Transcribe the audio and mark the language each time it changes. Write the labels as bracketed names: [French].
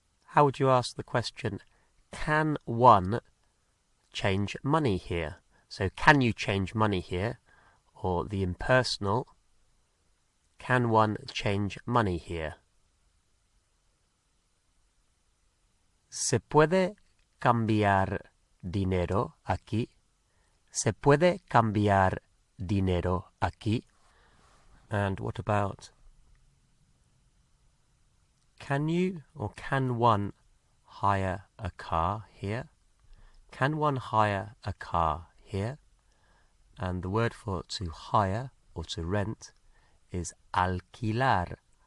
[English] How would you ask the question, can one change money here? So, can you change money here? Or the impersonal, can one change money here? [Spanish] ¿Se puede cambiar dinero aquí? ¿Se puede cambiar dinero aquí? [English] And what about, can you or can one hire a car here? Can one hire a car here? And the word for to hire or to rent is alquilar.